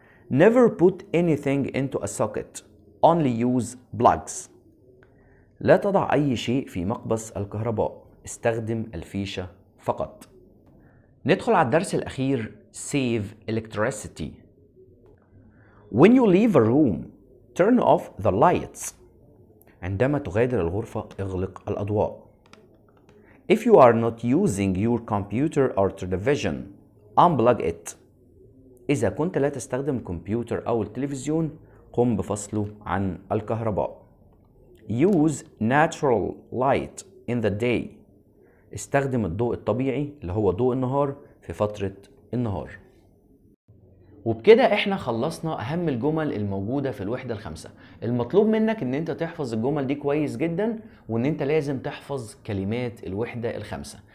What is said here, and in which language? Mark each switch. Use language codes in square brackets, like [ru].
[en] Never put anything into a socket. Only use plugs. [ar] لا تضع أي شيء في مقبس الكهرباء. استخدم الفيشة فقط. ندخل على الدرس الأخير. [en] Save electricity. When you leave a room, turn off the lights. [ar] عندما تغادر الغرفة اغلق الأضواء. [en] If you are not using your computer or television, unplug it. [ar] إذا كنت لا تستخدم الكمبيوتر أو التلفزيون قم بفصله عن الكهرباء. [en] Use natural light in the day. [ar] استخدم الضوء الطبيعي اللي هو ضوء النهار في فترة النهار. وبكده احنا خلصنا اهم الجمل الموجودة في الوحدة الخامسة. المطلوب منك ان انت تحفظ الجمل دي كويس جدا، وان انت لازم تحفظ كلمات الوحدة الخامسة.